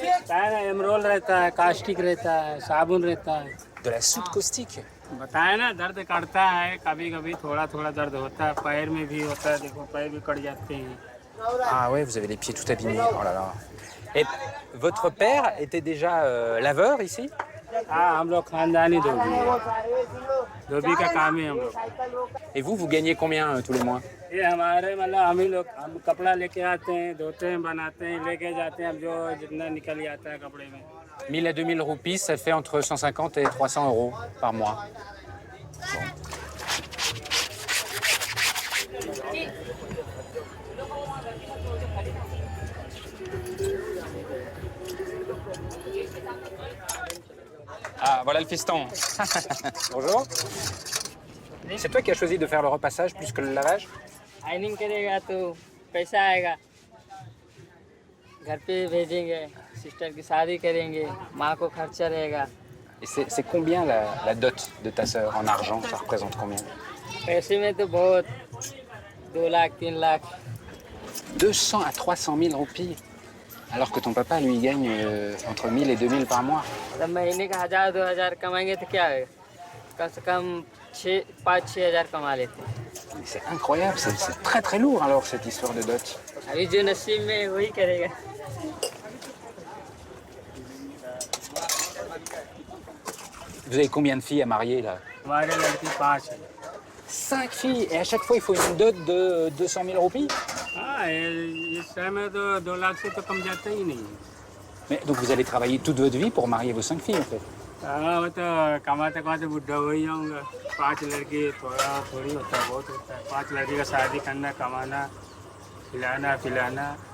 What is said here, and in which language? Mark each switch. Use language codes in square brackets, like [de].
[hi] Emerald रहता है, caustic रहता है, साबुन रहता है। [fr] De la soude caustique? [hi] बताया ना, दर्द करता है, कभी कभी थोड़ा थोड़ा दर्द होता है, पैर में भी होता है, देखो पैर भी कट जाते हैं। [fr] Ah ouais, vous avez les pieds tout abîmés. Oh là là. Et votre père était déjà laveur ici? [hi] हाँ, हम लोग खानदानी धोबी है, धोबी का काम है हम लोग। [fr] Et vous gagnez combien tous les mois? [hi] ये हमारे मतलब हम कपड़ा लेके आते हैं, धोते हैं, बनाते हैं, लेके जाते हैं, अब जो जितना निकल जाता है कपड़े में। [fr] 1000 à 2000 roupies, ça fait entre 150 et 300 euros par mois. Ah, voilà le fiston. Bonjour. C'est toi qui as choisi de faire le repassage plus que le lavage? [hi] Ironing करेगा तो पैसा आएगा, घर पे भेजेंगे, सिस्टर की शादी करेंगे, माँ को खर्चा रहेगा। [fr] Et c'est combien la dot de ta sœur en argent? Ça représente combien? [hi] पैसे में तो बहुत 2 lakh 3 lakh. [fr] 200 à 300 000 roupies. Alors que ton papa, lui, gagne entre 1000 et 2000 par mois. [hi] तब महीने का 1000-2000 कमाएंगे तो क्या है, कम से कम 5-6 हज़ार कमा लेते हैं। [fr] Mais c'est incroyable, c'est très très lourd alors cette histoire de dot. [hi] अभी जो नसीब में वही करेगा। [fr] Vous avez combien de filles à marier là? [hi] हमारे लड़की 5 है। [fr] 5 filles et à chaque fois il faut une dot de 200 000 roupies? [hi] हाँ, इस समय तो 2 लाख से तो कम जाता ही नहीं। [fr] Mais donc vous allez travailler toute votre vie pour marier vos 5 filles en fait? [hi] हाँ, वो तो कमाते कमाते बुढ़ा हो ही जाऊँगा। 5 लड़की थोड़ी होता है, बहुत होता है। 5 लड़की का शादी करना, कमाना, खिलाना पिलाना।